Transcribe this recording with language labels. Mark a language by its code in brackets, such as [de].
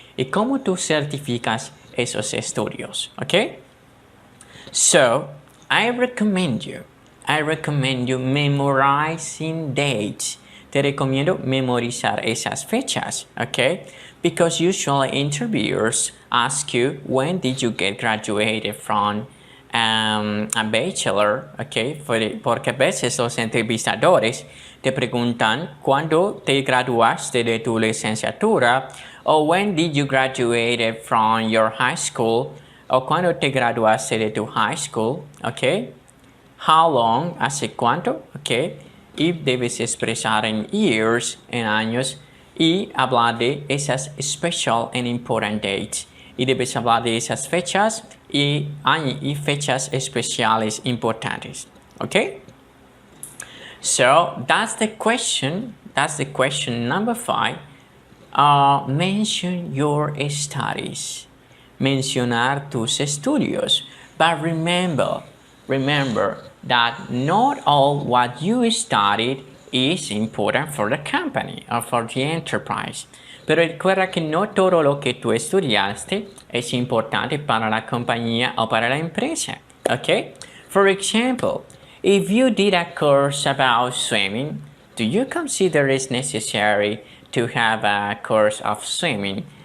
[es] ¿Y cómo tú certificas esos estudios, okay? [en] So, I recommend you memorizing dates. [es] Te recomiendo memorizar esas fechas, okay? [en] Because usually interviewers ask you, when did you get graduated from a bachelor, okay? [es] Porque a veces los entrevistadores te preguntan cuándo te graduaste de tu licenciatura, o [en] when did you graduate from your high school, [es] o cuándo te graduaste de tu high school, okay? [en] How long, [es] hace cuánto, okay? Y debes expresar en [en] years, [es] en años, y hablar de esas [en] special and important dates. [es] Y debes hablar de esas fechas y fechas especiales importantes. [en] Okay? So that's the question number 5. Mention your studies. Mencionar tus estudios. But remember that not all what you studied is important for the company or for the enterprise. [es] Pero recuerda que no todo lo que tú estudiaste es importante para la compañía o para la empresa. [en] Okay? For example, if you did a course about swimming, do you consider it's necessary to have a course of swimming?